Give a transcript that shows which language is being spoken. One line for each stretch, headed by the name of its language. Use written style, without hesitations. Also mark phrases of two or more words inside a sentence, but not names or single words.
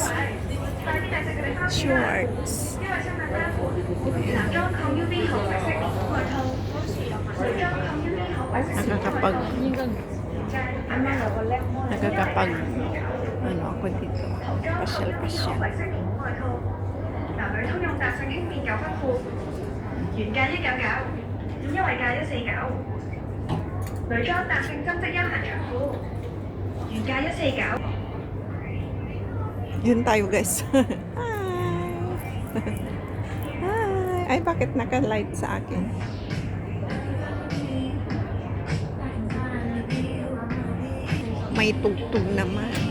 Filipino: Shorts. Nakakapag ano ako dito, pasyal-pasyal.
Chinese: 男女通用彈性輕便9分褲，原價199，優惠價149。女裝彈性針織休閒長褲，原價149。
Filipino: Yun tayo guys. Hi. Hi. Ay, bakit naka-light sa akin? May tugtog naman.